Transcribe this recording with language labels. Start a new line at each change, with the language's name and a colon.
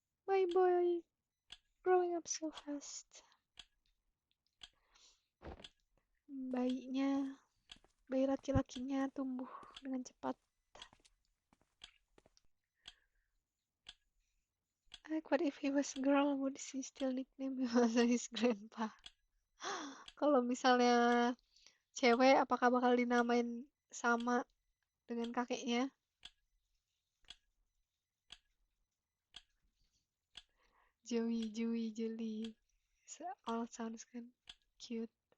English: My boy, growing up so fast.
Indonesian: Bayi laki-lakinya tumbuh dengan cepat.
English: Like, what if he was a girl? Would she still nickname him as his grandpa?
Indonesian: Kalau misalnya cewek, apakah bakal dinamain sama dengan kakeknya?
English: Joey, Jelly. So, all sounds kan cute.